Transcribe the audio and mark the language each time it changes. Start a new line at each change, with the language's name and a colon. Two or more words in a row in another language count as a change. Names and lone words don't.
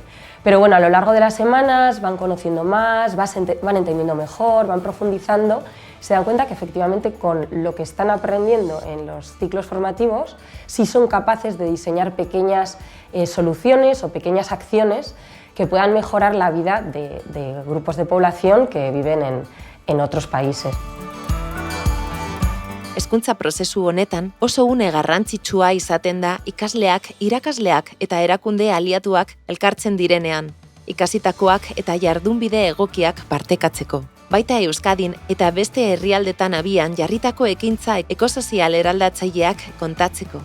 Spanish: Pero a lo largo de las semanas van conociendo más, van entendiendo mejor, van profundizando, se dan cuenta que efectivamente con lo que están aprendiendo en los ciclos formativos sí son capaces de diseñar pequeñas soluciones o pequeñas acciones que puedan mejorar la vida de grupos de población que viven en otros países.
Basque: Hezkuntza prozesu honetan oso une garrantzitsua izaten da ikasleak, irakasleak eta erakunde aliatuak elkartzen direnean, ikasitakoak eta jardunbide egokiak partekatzeko. Baita Euskadin eta beste herrialdetan abian jarritako ekintza ekosozial eraldatzaileak kontatzeko.